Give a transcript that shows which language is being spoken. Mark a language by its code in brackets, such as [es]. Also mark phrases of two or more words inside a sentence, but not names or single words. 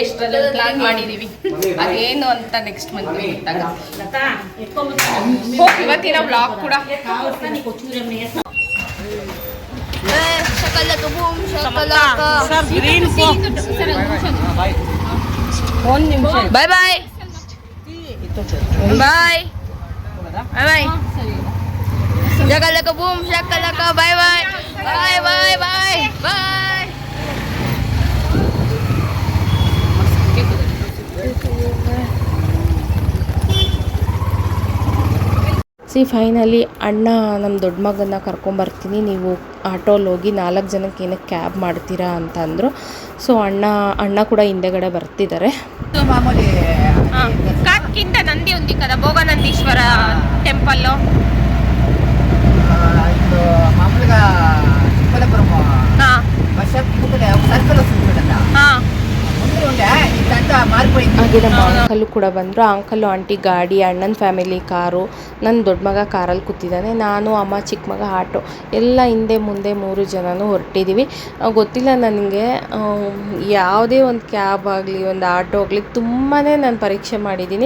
[kn] ಇಷ್ಟರಲ್ಲಿ ಪ್ಲಾನ್ ಮಾಡಿದೀವಿ, ಅದೇನು ಅಂತ [en] next month [kn] ಇವತ್ತಿನ ಬ್ಲಾಗ್ ಕೂಡ [en] bye bye bye bye shakalaka boom shakalaka bye bye bye bye bye bye. [kn] ಫೈನಲಿ ಅಣ್ಣ ನಮ್ಮ ದೊಡ್ಡ ಮಗನ್ನ ಕರ್ಕೊಂಬರ್ತೀನಿ, ನೀವು ಆಟೋಲ್ಲಿ ಹೋಗಿ 4 ಜನಕ್ಕೆ ಏನಕ್ಕೆ ಕ್ಯಾಬ್ ಮಾಡ್ತೀರಾ ಅಂತ ಅಂದರು. ಸೊ ಅಣ್ಣ ಕೂಡ ಹಿಂದೆಗಡೆ ಬರ್ತಿದ್ದಾರೆ. [te] ಕಾಟ್ಕಿಂತ ನಂದಿ ఉంది కదా భోగనందీశ్వర టెంపుల్లో మామూలుగా చిక్కలపురం [en] bus stop [te] కింద సర్కిల్ వస్తుంది చూడండి. ముందు ఉండే ఇదంతా మారిపోయింది. [kn] ಹಾಗೆ ನಮ್ಮ ಅಂಕಲು ಕೂಡ ಬಂದರು. ಅಂಕಲು ಆಂಟಿ ಗಾಡಿ, ಅಣ್ಣನ ಫ್ಯಾಮಿಲಿ ಕಾರು, ನನ್ನ ದೊಡ್ಡ ಮಗ ಕಾರಲ್ಲಿ ಕೂತಿದ್ದಾನೆ, ನಾನು ಅಮ್ಮ ಚಿಕ್ಕ ಮಗ ಆಟೋ, ಎಲ್ಲ ಹಿಂದೆ ಮುಂದೆ 3 ಜನನೂ ಹೊರಟಿದ್ದೀವಿ. ಗೊತ್ತಿಲ್ಲ ನನಗೆ ಯಾವುದೇ ಒಂದು ಕ್ಯಾಬ್ ಆಗಲಿ ಒಂದು ಆಟೋ ಆಗಲಿ ತುಂಬಾ ನಾನು ಪರೀಕ್ಷೆ ಮಾಡಿದ್ದೀನಿ.